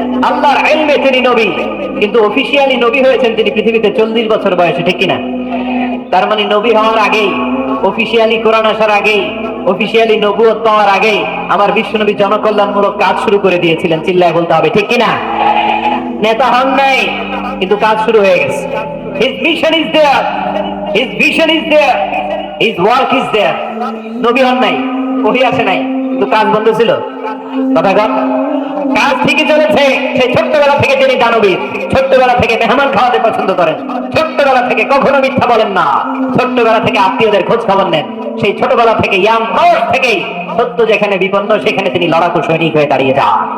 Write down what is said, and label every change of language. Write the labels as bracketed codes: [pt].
[bn] আল্লাহর ইলমে তিনি নবী, কিন্তু অফিশিয়ালি নবী হয়েছেন তিনি পৃথিবীতে 40 বছর বয়সে, ঠিক কিনা? তার মানে নবী হওয়ার আগেই, অফিশিয়ালি কোরআন আসার আগেই, অফিশিয়ালি নবুয়ত পাওয়ার আগেই আমার বিশ্বনবী জনকল্যাণমূলক কাজ শুরু করে দিয়েছিলেন। চিল্লায় বলতে হবে ঠিক কিনা? নেতা হন নাই, কিন্তু কাজ শুরু হয়ে গেছে। [en] His mission is there, his vision is there, his work is there. [bn] নবী হন নাই, ওহী আসে নাই, কিন্তু কাজ বন্ধ ছিল। কথা কন, কাজ ঠিকই চলেছে। সেই ছোট্টবেলা থেকে তিনি দানবীর, ছোট্টবেলা থেকে মেহমান খাওয়াতে পছন্দ করেন, ছোট্টবেলা থেকে কখনো মিথ্যা বলেন না, ছোট্টবেলা থেকে আত্মীয়দের খোঁজ খবর নেন। সেই ছোটবেলা থেকে ইয়াং বয়স থেকেই সত্য যেখানে বিপন্ন সেখানে তিনি লড়াকু সৈনিক হয়ে দাঁড়িয়ে যান।